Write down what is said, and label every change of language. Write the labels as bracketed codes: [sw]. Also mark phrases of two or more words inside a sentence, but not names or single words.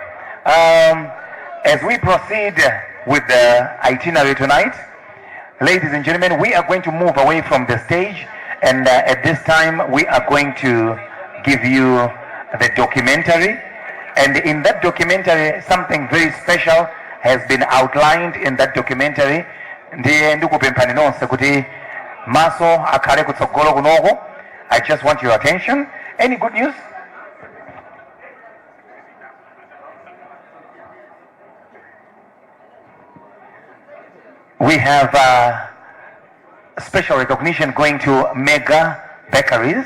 [en] As we proceed with the itinerary tonight, ladies and gentlemen, we are going to move away from the stage, and at this time we are going to give you the documentary. And in that documentary, something very special has been outlined in that documentary. [ny] Ndiye ndikupemphani nonse kuti maso akhale kutsogolo kunoko. [en] I just want your attention. Any good news? We have special recognition going to Mega Bakeries.